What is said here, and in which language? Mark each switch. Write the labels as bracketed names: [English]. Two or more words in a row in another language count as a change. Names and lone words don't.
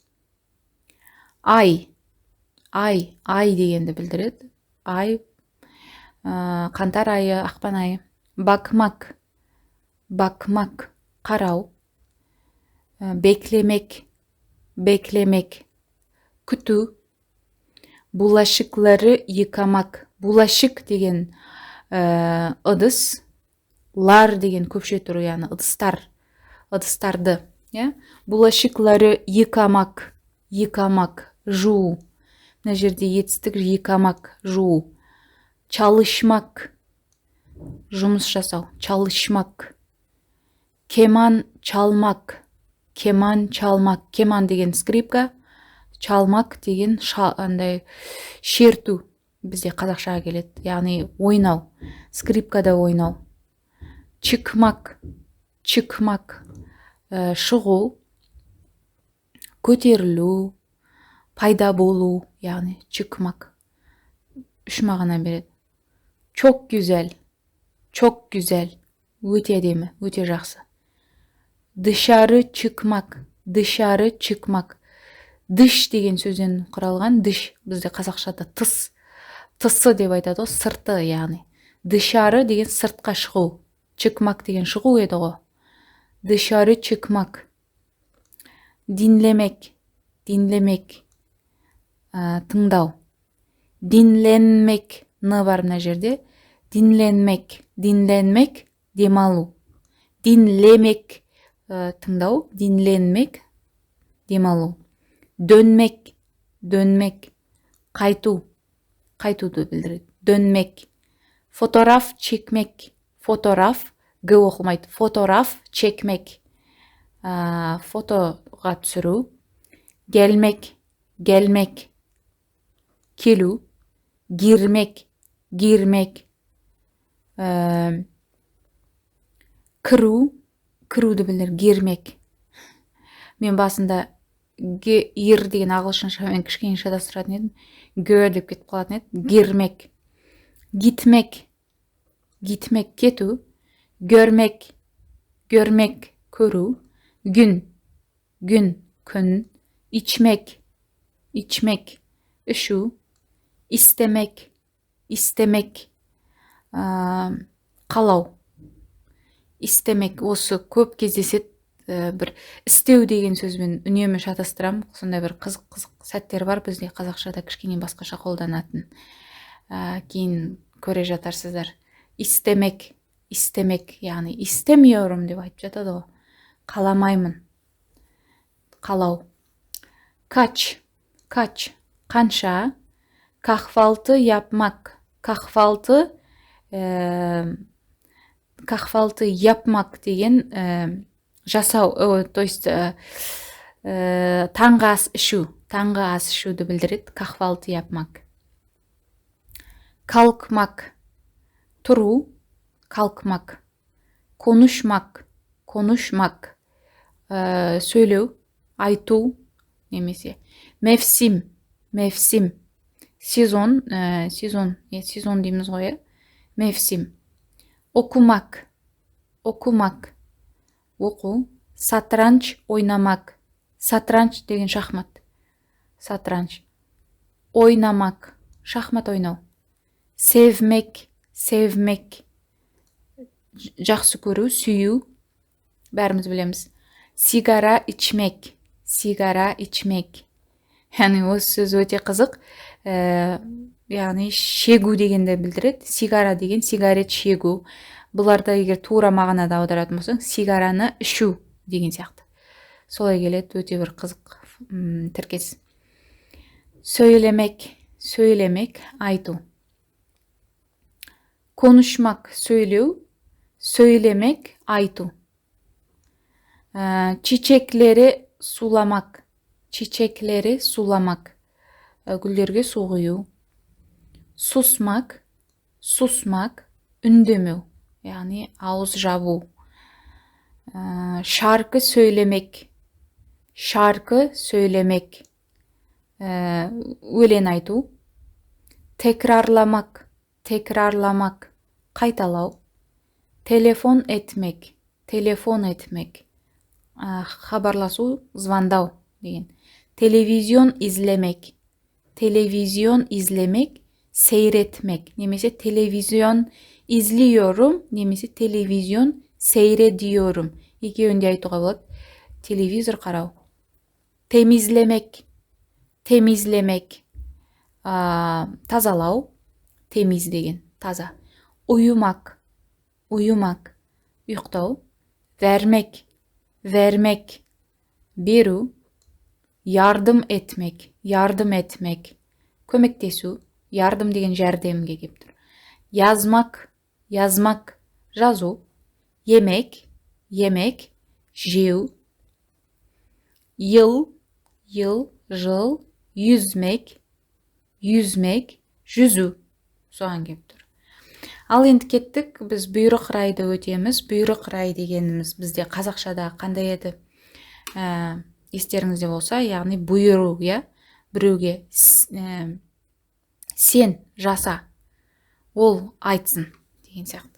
[Kazakh] Ай, ай, ай дегенді білдіреді. Ай, қаңтар айы, ақпан айы. [Turkish] Bakmak, bakmak. Қарау. Beklemek, beklemek. [Kazakh] Күту. [Turkish] Bulaşıkları yıkamak. [Kazakh] Bulaşık деген ыдыс, лар деген көпше тұру, яғни ыдыстар, ыдыстарды. [Turkish] Bulaşıkları yıkamak, yıkamak, [Kazakh] жуу. Мына жерде етістік yıkamak, жуу. Çalışmak, жұмыс жасау, [Turkish] çalışmak. Keman çalmak, keman çalmak. [Kazakh] Keman деген скрипка, çalmak деген андай шерту бізде қазақшаға келеді. Яғни ойнау, скрипкада ойнау. [Turkish] Çıkmak, çıkmak, [Kazakh] шығу, көтерілу, пайда болу, яғни çıkmak. Үш мағына береді. [Turkish] Çok güzel, çok güzel, [Kazakh] өте әдемі, өте жақсы. [Turkish] Dışarı çıkmak, dışarı çıkmak. [Kazakh] Дыш деген сөзден құралған. Дыш бізде қазақшада тыс, тысы деп айтады ғой, сырты яғни. Дышары деген сыртқа шығу. Çıkmak деген шығу еді ғой. [Turkish] Dışarı çıkmak. Dinlemek, dinlemek. [Kazakh] Тыңдау. Dinlenmek ны бар мына жерде. [Turkish] Dinlenmek, dinlenmek демалу. [Kazakh] Dinlemek тыңдау, dinlenmek демалу. [Turkish] Dönmek, dönmek. [Kazakh] Қайту, қайтуды білдіреді. [Turkish] Dönmek. Fotoğraf çekmek. Fotoğraf, [Kazakh] г оқылмайды. [Turkish] Fotoğraf çekmek. [Kazakh] Фотоға түсіру. [Turkish] Gelmek, gelmek. Келу. Girmek, girmek. [Kazakh] Кіру, кіруді білдіреді. Girmek. Мен басында ир деген ағылшыншамен кішкене шатастыратын едім. Гө деп кетіп қалатын еді. [Turkish] Girmek. Gitmek. Gitmek кету. Görmek. Görmek көру. Gün. Gün күн. İçmek. İçmek ішу. İstemek. İstemek қалау. [Kazakh] İstemek осы көп кездеседі. Бір істеу деген сөзбен үнемі шатастырам. Сондай бір қызық сәттер бар бізде қазақшада кішкене басқаша қолданатын. Кейін көре жатарсыздар. [Turkish] İstemek, istemek, [Kazakh] яғни istemiyorum деп айтып жатады ғой. Қаламаймын. Қалау. [Turkish] Kaç, kaç, қанша. Kahvaltı yapmak. Kahvaltı, kahvaltı yapmak [Kazakh] деген жасау, [Russian] то есть [Kazakh] таңғы ас ішу, таңғы ас ішуді білдіреді. [Turkish] Kahvaltı yapmak. Kalkmak, Тұру, kalkmak. Konuşmak, konuşmak. [Kazakh] Söylеу, айту немесе. [Turkish] Mevsim, mevsim. [Kazakh] Сезон, сезон дейміз ғой, иә? [Turkish] Mevsim. Okumak, okumak. Оқу. Satranç, oynamak. [Kazakh] Satranç деген шахмат. [Turkish] Satranç. Oynamak, [Kazakh] шахмат ойнау. [Turkish] Sevmek, sevmek. [Kazakh] Жақсы көру, сүю. Бәріміз білеміз. Sigara içmek, sigara içmek. Яғни осы сөз өте қызық. Яғни шегу дегенді білдіреді. Сигара деген сигарет шегу. Бұларда егер тура мағынада аударатын болсаң, сигараны ішу деген сияқты. Солай келеді, өте бір қызық тіркес. [Turkish] Söylemek, söylemek, айту. Konuşmak, söylеу, söylemek, айту. Çiçekleri sulamak, çiçekleri sulamak. [Kazakh] Güllerге su құю. [Turkish] Susmak, susmak, ündemeu. Yani ağız жабу. Şarkı söylemek, şarkı söylemek. [Kazakh] Өлең айту. [Turkish] Tekrarlamak, tekrarlamak, қайталау. Telefon etmek, telefon etmek. [Kazakh] Хабарласу, звондау деген. [Turkish] Televizyon izlemek, televizyon izlemek, seyretmek. [Kazakh] Немесе [Turkish] televizyon izliyorum, [Kazakh] немесе [Turkish] televizyon seyrediyorum. [Kazakh] Екеуін де айтуға болады. Телевизор қарау. [Turkish] Temizlemek, temizlemek. [Kazakh] Тазалау, temiz деген, таза. [Turkish] Uyumak, uyumak, ұйықтау. Vermek, vermek, беру. Yardım etmek, yardım etmek. [Kazakh] Көмектесу, yardım деген жәрдемге келіп тұр. [Turkish] Yazmak, yazmak, жазу. Yemek, yemek, жеу. Yıl, yıl, жыл. Yüzmek, yüzmek, [Kazakh] жүзу. Соған келіп тұр. Ал енді кеттік, біз бұйрық райды өтеміз. Бұйрық рай дегеніміз бізде қазақшада қандай еді? Естеріңізде болса, яғни бұйыру, иә? Біреуге сен жаса, ол айтсын деген сияқты.